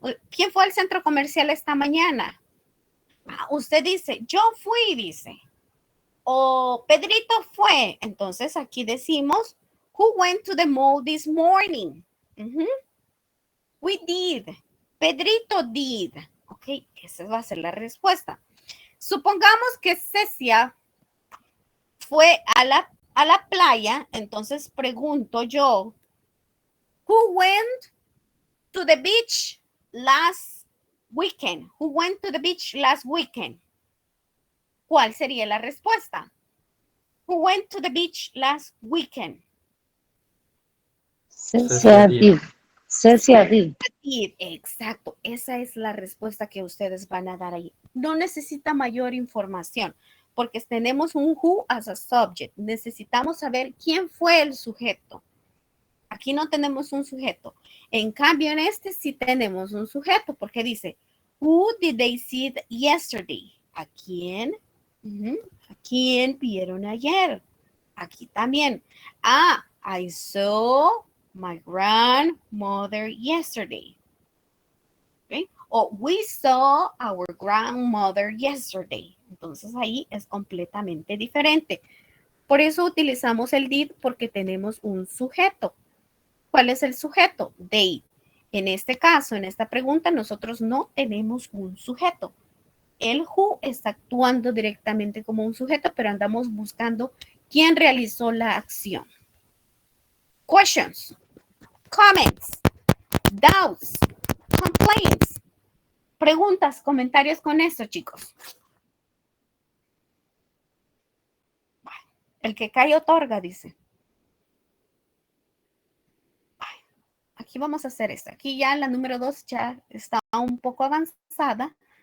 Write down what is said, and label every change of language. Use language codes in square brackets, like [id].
[es] ¿Quién fue al centro comercial esta mañana? Usted dice, yo fui, dice. o Pedrito fue. Entonces aquí decimos, [en] who went to the mall this morning? We did. Pedrito did. [es] Ok, esa va a ser la respuesta. Supongamos que Cecia fue a la playa, entonces pregunto yo, [en] who went to the beach last weekend? Who went to the beach last weekend? [es] ¿Cuál sería la respuesta? [en] Who went to the beach last weekend? Cecia did. Cecia did. [es] Exacto, esa es la respuesta que ustedes van a dar ahí. No necesita mayor información porque tenemos un [en] who as a subject. [es] Necesitamos saber quién fue el sujeto. Aquí no tenemos un sujeto. En cambio, en este sí tenemos un sujeto porque dice, [en] who did they see yesterday? [es] ¿A quién? ¿A quién vieron ayer? Aquí también. [en] I saw my grandmother yesterday. Okay. O we saw our grandmother yesterday. [es] Entonces ahí es completamente diferente. Por eso utilizamos el did porque tenemos un sujeto. ¿Cuál es el sujeto? They. En este caso, en esta pregunta, nosotros no tenemos un sujeto. El who está actuando directamente como un sujeto, pero andamos buscando quién realizó la acción. [en] Questions, comments, doubts, complaints. [es] Preguntas, comentarios con esto, chicos. El que cae otorga, dice. Aquí vamos a hacer esto. Aquí ya la número 2 ya está un poco avanzada.